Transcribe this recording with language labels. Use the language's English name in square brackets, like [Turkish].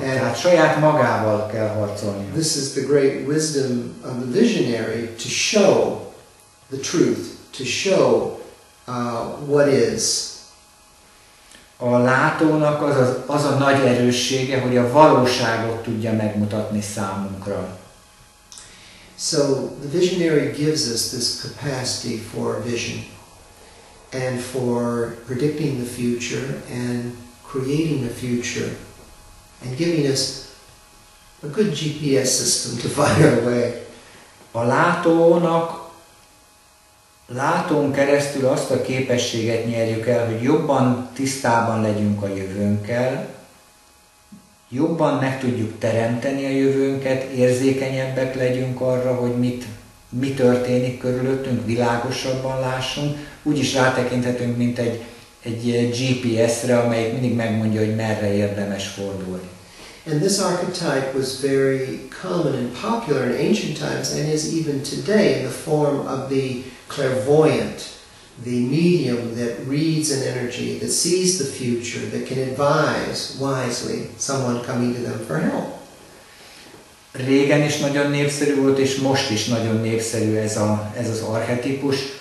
[Hungarian] Tehát saját magával kell harcolni. [English] This is the great wisdom of the visionary, to show the truth, to show what is. [Hungarian] A látónak az a nagy erőssége, hogy a valóságot tudja megmutatni számunkra. [English] So the visionary gives us this capacity for vision and for predicting the future and creating a future and giving us a good GPS system to find our way. [Hungarian] A látón keresztül azt a képességet nyerjük el, hogy jobban tisztában legyünk a jövőnkkel, jobban meg tudjuk teremteni a jövőnket, érzékenyebbek legyünk arra, hogy mi történik körülöttünk, világosabban lássunk, úgyis rátekinthetünk, mint egy GPS-re, amelyik mindig megmondja, hogy merre érdemes fordulni. [English] And this archetype was very common and popular in ancient times and is even today in the form of the clairvoyant, the medium that reads an energy, that sees the future, that can advise wisely someone coming to them for help. [Hungarian] Régen is nagyon népszerű volt, és most is nagyon népszerű ez az archetípus.